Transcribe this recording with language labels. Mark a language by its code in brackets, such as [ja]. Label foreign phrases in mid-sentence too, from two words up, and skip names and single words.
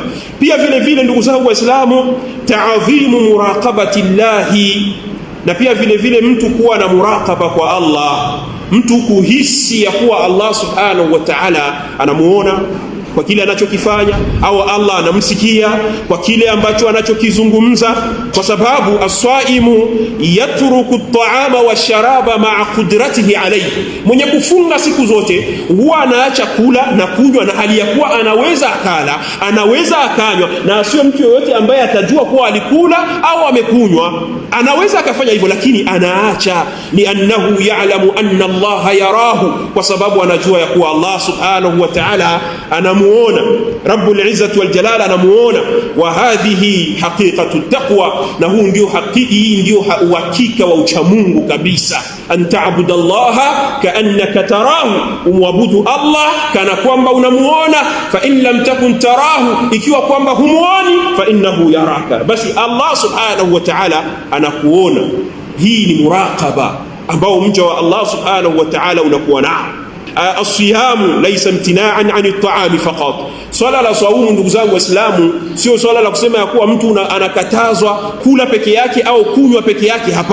[sw] Pia vile vile ndugu zangu Waislamu, [ar] تعظيم مراقبة الله, [sw] na pia vile vile mtu kuwa na muraqaba kwa Allah, mtu kuhisi ya kuwa Allah [ar] سبحانه وتعالى [sw] anamuona kwa kile anachokifanya, au Allah anamsikia kwa kile ambacho anachokizungumza, kwa sababu [ar] الصائم يترك الطعام والشراب مع قدرته عليه. [sw] Mwenye kufunga siku zote huwa anaacha kula na kunywa, na hali ya kuwa anaweza akala, anaweza akanywa, na sio mtu yoyote ambaye atajua kuwa alikula au amekunywa. Anaweza akafanya hivyo, lakini anaacha, [ar] لأنه يعلم أن الله يراه, [sw] kwa sababu anajua ya kuwa Allah [ar] سبحانه وتعالى [sw] anamuona, [ar] رب العزة والجلال [sw] anamuona. [ar] وهذه حقيقة التقوى, [sw] na huu ndio ndio uhakika wa uchamungu kabisa. [ar] أن تعبد الله كأنك تراه, [sw] umwabudu Allah kana kwamba unamuona. [ar] فإن لم تكن تراه, [sw] ikiwa kwamba humuoni, [ar] فإنه يراك, [sw] basi Allah [ar] سبحانه وتعالى [sw] anakuona. Hii ni muraqaba ambao mja wa Allah [ar] سبحانه وتعالى [sw] unakuwa nao. [ar] الصيام ليس امتناعا عن الطعام فقط. [sw] Swala la saumu ndugu zangu Waislamu sio swala la kusema ya kuwa mtu anakatazwa kula peke yake au kunywa peke yake.